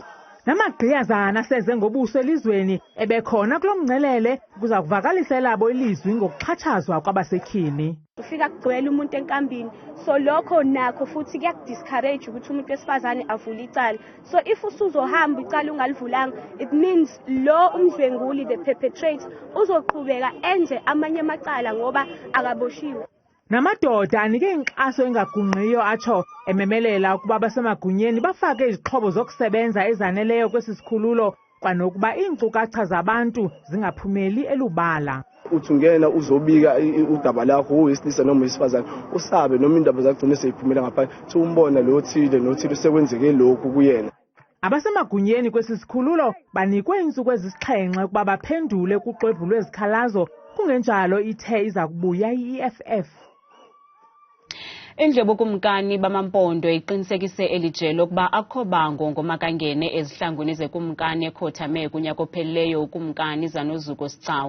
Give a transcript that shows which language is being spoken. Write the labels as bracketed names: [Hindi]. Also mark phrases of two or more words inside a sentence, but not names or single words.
[Xhosa] Namagqiyazana seze ngobuso elizweni ebekhona kulo mngcelele kuza kuvakalisa elabo ilizwi ngokuxhatshazwa kwabasetyhini. [Zulu] Ufika kugcwele umuntu enkambini, so lokho nakho futhi kuyakudiscourage ukuthi umuntu wesifazane avule icala. [English] So if [Zulu] usuzohamba icala ungalivulanga, [English] it means [Zulu] lo umdlwenguli, [English] the perpetrator, [Zulu] uzoqhubeka enze amanye amacala ngoba akaboshiwe. [Xhosa] Namadoda anike inkxaso engagungqiyo atsho ememelela ukuba basemagunyeni bafake izixhobo zokusebenza ezaneleyo kwesi sikhululo kwanokuba iinkcukacha zabantu zingaphumeli elubala. [Zulu] Uthi ungena uzobika udaba lakho uwesilisa noma wesifazane usabe noma indaba zagcine seyiphumela ngaphandlethi umbona lo thile nothile sekwenzeke lokhu kuyena. [Xhosa] Abasemagunyeni kwesi sikhululo banikwe iintsuku ezisixhenxe ukuba baphendule kuxwebhu lwezikhalazo, kungenjalo ithe iza kubuya i-EFF. Indlu yobukumkani bamaMpondo iqinisekise elijelo ukuba akho bango ngomakangene ezihlangwini zekumkani ekhothame kunyaka ophelileyo ukumkani zanozuko sicawu.